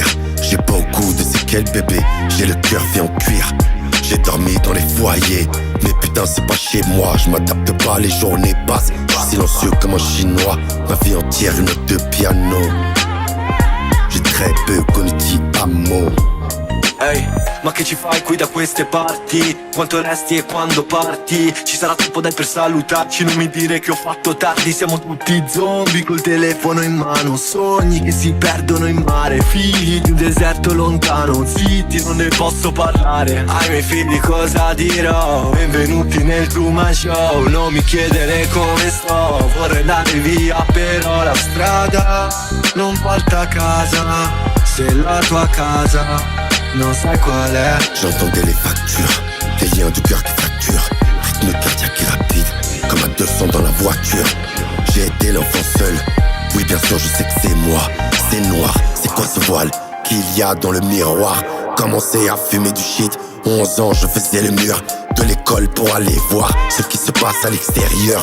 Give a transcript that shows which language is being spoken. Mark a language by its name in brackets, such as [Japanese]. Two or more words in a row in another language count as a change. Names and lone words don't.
[French] J'ai beaucoup de séquelles bébé, j'ai le cœur fait en cuir. J'ai dormi dans les foyers, mais putain c'est pas chez moi. Je m'adapte pas, les journées passent. Je suis silencieux comme un chinois. Ma vie entière une note de piano. J'ai très peu connu di amo. [Italian] Ehi, ma che ci fai qui da queste parti? Quanto resti e quando parti? Ci sarà tempo dai per salutarci, non mi dire che ho fatto tardi. Siamo tutti zombie col telefono in mano, sogni che si perdono in mare, figli di un deserto lontano. Zitti, non ne posso parlare. Ai miei figli cosa dirò? Benvenuti nel Truman Show. Non mi chiedere come sto, vorrei andare via però la strada non porta a casa. Se la tua casa non sai qual è. [French] J'entendais les factures, des liens du cœur qui fracturent. Rythme cardiaque et rapide, comme à 200 dans la voiture. J'ai été l'enfant seul, oui bien sûr je sais que c'est moi. C'est noir, c'est quoi ce voile qu'il y a dans le miroir? Commencé à fumer du shit, 11 ans je faisais le mur de l'école pour aller voir ce qui se passe à l'extérieur.